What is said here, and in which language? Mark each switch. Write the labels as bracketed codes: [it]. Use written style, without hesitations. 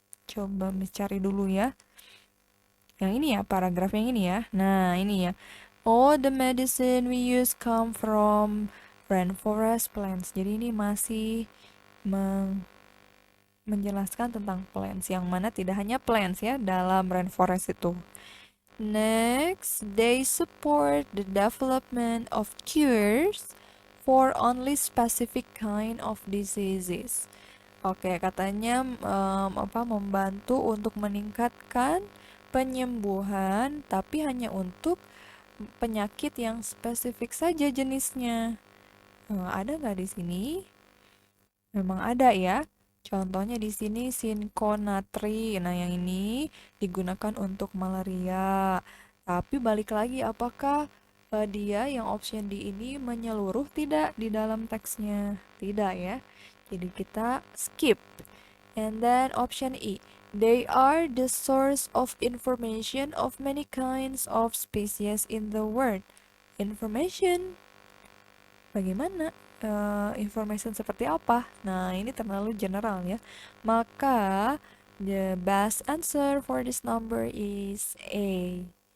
[id] Coba mencari dulu ya. Yang ini ya, paragraf yang ini ya. Nah, ini ya. [en] All the medicine we use come from rainforest plants. [id] Jadi ini masih menjelaskan tentang plants, yang mana tidak hanya plants ya dalam rainforest itu. [en] Next, they support the development of cures for only specific kind of diseases. [id] Oke, katanya membantu untuk meningkatkan penyembuhan, tapi hanya untuk penyakit yang spesifik saja jenisnya. Ada nggak di sini? Memang ada ya. Contohnya di sini sinkonatri. Nah, yang ini digunakan untuk malaria. Tapi balik lagi, apakah dia yang option D ini menyeluruh tidak di dalam teksnya? Tidak ya. Jadi kita skip. [en] And then option E. They are the source of information of many kinds of species in the world. [id] Information. Bagaimana? Information seperti apa? Nah, ini terlalu general ya. Maka [en] The best answer for this number is A.